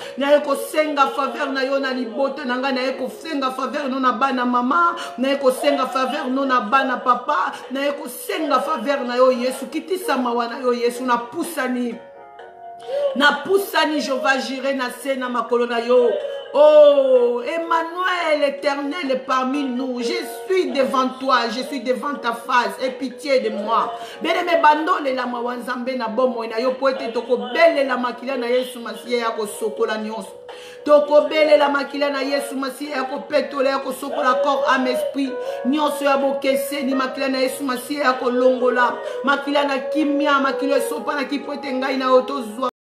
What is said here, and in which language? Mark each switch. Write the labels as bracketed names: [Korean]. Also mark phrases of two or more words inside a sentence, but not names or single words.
[Lingala] Na ye kosenga faveur na yo na libota na ngai. Na ye kosenga faveur no na bana mama. Na ye kosenga faveur no na bana papa. Na ye kosenga faveur na yo, Yesu. Kitisa mawa na yo, Yesu. Napusani. Napusani, Jehova Jireh, na se na makolo na yo. [French] Oh, Emmanuel, éternel parmi nous, je suis devant toi, je suis devant ta face, aie pitié de moi. Bien-aimé, [Lingala] bandolela mawa Nzambe na bomoi na yo, po ete tokobelela makila na Yesu Masiya ya kosokola nyonso. Tokobelela makila na Yesu Masiya ya kopetola, ya kosokola [French] corps, âme, esprit. [Lingala] Nyonso ya bokeseni, makila na Yesu Masiya ya kolongola. Makila na kimia, makila esopanaki po ete ngai na yo tozwa.